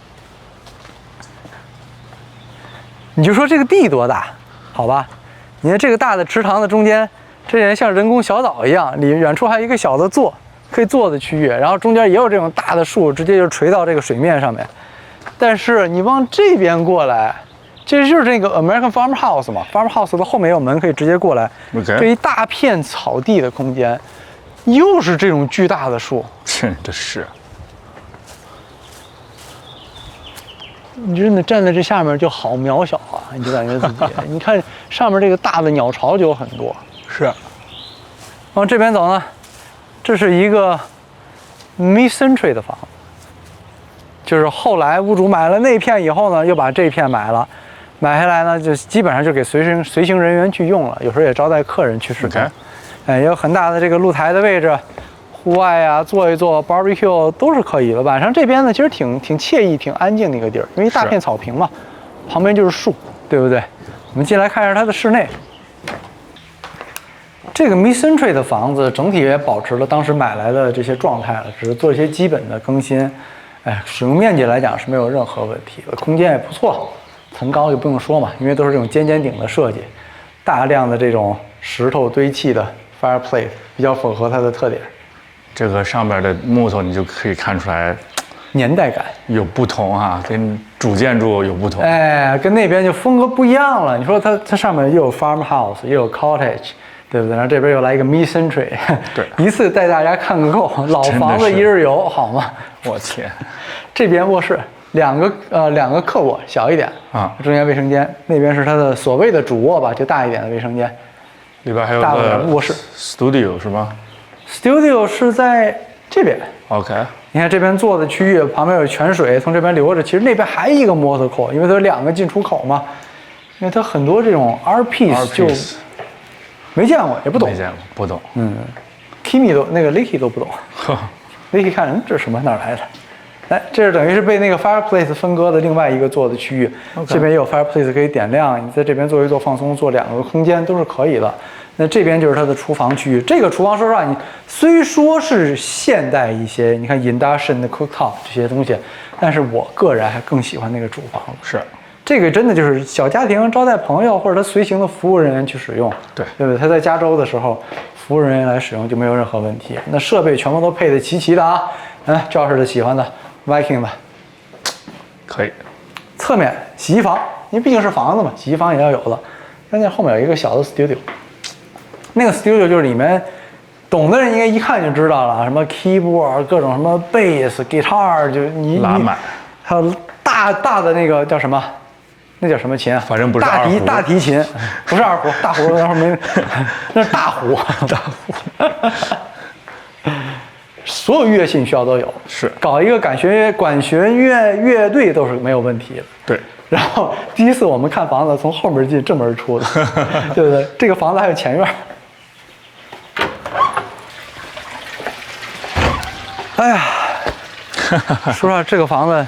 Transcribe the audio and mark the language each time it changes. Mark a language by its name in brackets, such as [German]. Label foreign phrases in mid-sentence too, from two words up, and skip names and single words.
[Chinese] 你就說這個地多大，好吧？你看這個大的池塘的中間，這也像人工小島一樣，裡遠處還有一個小的可以坐的區域，然後中間也有這種大的樹，直接就垂到這個水面上面。但是你往這邊過來，這就是這個 [English] American Farmhouse [Chinese] 嘛 ，Farmhouse 的後面有門可以直接過來。 [English] Okay. [Chinese] 這一大片草地的空間。又是這種巨大的樹，真的是。你真的站在這下面就好渺小啊！你就感覺自己，你看上面這個大的鳥巢就有很多。是。往這邊走呢，這是一個 mid-century 的房子，就是後來屋主買了那片以後呢，又把這片買了，買下來呢就基本上就給隨行人員去用了，有時候也招待客人去使用。Okay. 哎，也有很大的這個露台的位置，戶外啊坐一坐 barbecue 都是可以的。晚上這邊呢，其實挺愜意、挺安靜的一個地兒，因為一大片草坪嘛，旁邊就是樹，對不對？我們進來看一下它的室內。這個 mid-century 的房子整體也保持了當時買來的這些狀態了，只是做一些基本的更新。哎，使用面積來講是沒有任何問題的，空間也不錯，層高也不用說嘛，因為都是這種尖尖頂的設計，大量的這種石頭堆砌的。Fireplace 比較符合它的特點，這個上面的木頭你就可以看出來年代感有不同啊，跟主建築有不同。哎，跟那邊就風格不一樣了。你說它上面又有 farmhouse 又有 cottage， 對不對？然後這邊又來一個 mid-century，對，一次帶大家看個夠，老房子一日遊，好嗎？我天，這邊卧室兩個客臥，小一點啊，中間衛生間，那邊是它的所謂的主臥吧，就大一點的衛生間。裡邊還有大的臥室，studio 是嗎？Studio 是在這邊。 [English] OK。 [Chinese] 你看這邊坐的區域，旁邊有泉水從這邊流着，其實那邊還有一個摩托口，因為它有2個進出口嘛。因為它很多這種 art piece 就沒見過，也不懂。沒見過，不懂。 Kimi 都那個 Licky 都不懂。Licky 看这是什么哪儿来的？来，这是等于是被那个 fireplace 分割的另外一个做的区域。这邊也有 fireplace 可以點亮，你在這邊做一做放鬆，做2個空間都是可以的。那這邊就是它的廚房區域。這個廚房說實話，你雖說是現代一些，你看 induction 的 cooktop 這些東西，但是我個人還更喜歡那個主房。是。這個真的就是小家庭招待朋友或者他隨行的服務人員去使用，對不對？他在加州的時候，服務人員來使用就沒有任何問題。那設備全部都配得齊齊的啊，趙氏的喜歡的 Viking 的，可以。側面洗衣房，因為畢竟是房子嘛，洗衣房也要有的。關鍵後面有一個小的 studio， 那個 studio 就是裡面懂的人應該一看就知道了，什麼 keyboard 各種什麼 [English] bass、guitar， [Chinese] 就你拉滿，還有大的那個叫什麼？那叫什麼琴啊？反正不是大提琴，不是二胡，大胡然後沒，那是大胡，所有樂器你需要都有，是搞一個管弦樂隊都是沒有問題的。對。然後第一次我們看房子，從後門進，正門出的，對不對？這個房子還有前院。哎呀，說實話，這個房子。